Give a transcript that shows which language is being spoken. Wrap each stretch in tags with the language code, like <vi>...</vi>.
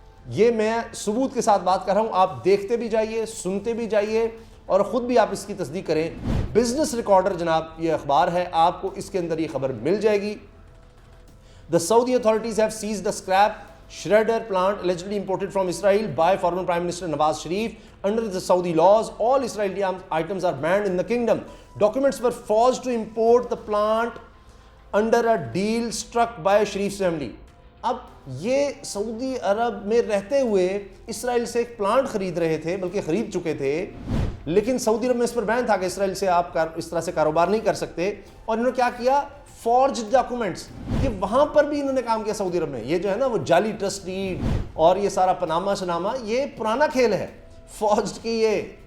<ur>یہ میں ثبوت کے ساتھ بات کر رہا ہوں، آپ دیکھتے بھی جائیے، سنتے بھی جائیے، اور خود بھی آپ اس کی تصدیق کریں۔ بزنس ریکارڈر جناب یہ اخبار ہے، آپ کو اس کے اندر یہ خبر مل جائے گی۔</ur> <en>The Saudi authorities have seized a scrap shredder plant allegedly imported from Israel by former Prime Minister Nawaz Sharif. Under the Saudi laws, all Israeli items are banned in the kingdom. Documents were forged to import the plant under a deal struck by Sharif's family.</en> <ur>اب یہ سعودی عرب میں رہتے ہوئے اسرائیل سے ایک plant خرید رہے تھے، بلکہ خرید چکے تھے، لیکن سعودی عرب میں اس پر بین تھا کہ اسرائیل سے آپ اس طرح سے کاروبار نہیں کر سکتے، اور انہوں نے کیا کیا، فورجڈ ڈاکومنٹس، یہ وہاں پر بھی انہوں نے کام کیا سعودی عرب میں۔ یہ جو ہے نا وہ جعلی ٹرسٹ ڈیڈ اور یہ سارا پناما شناما، یہ پرانا کھیل ہے، فورجڈ کی یہ</ur>